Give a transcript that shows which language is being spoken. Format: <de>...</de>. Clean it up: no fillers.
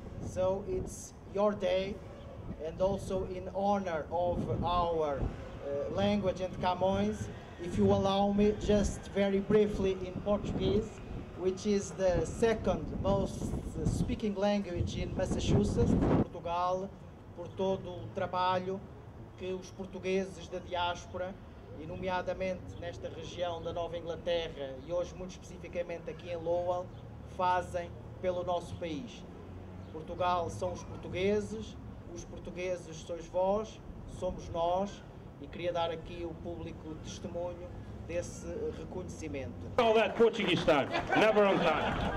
<en>So it's your day, and also in honor of our language and Camões, if you allow me, just very briefly in Portuguese, which is the second most speaking language in Massachusetts, Portugal,</en> <pt>por todo o trabalho que os portugueses da diáspora, e nomeadamente nesta região da Nova Inglaterra e hoje muito especificamente aqui em Lowell, fazem pelo nosso país. Portugal são os portugueses sois vós, somos nós, e queria dar aqui o público testemunho desse reconhecimento.</pt> <en>All that Portuguese time, never on time.</en>